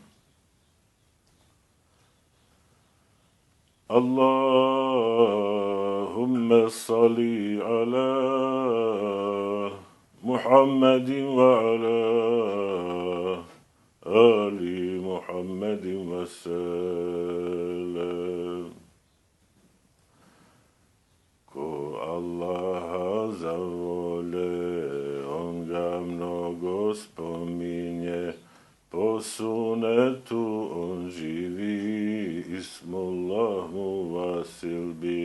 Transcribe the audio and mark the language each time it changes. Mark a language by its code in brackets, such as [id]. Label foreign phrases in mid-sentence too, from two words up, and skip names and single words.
[ar] اللهم صل على محمد وعلى آل محمد وسلم. [bs] Ko Allaha zavole, on ga mnogo spominje, po sunetu on živi, Ismullah mu vasil bi.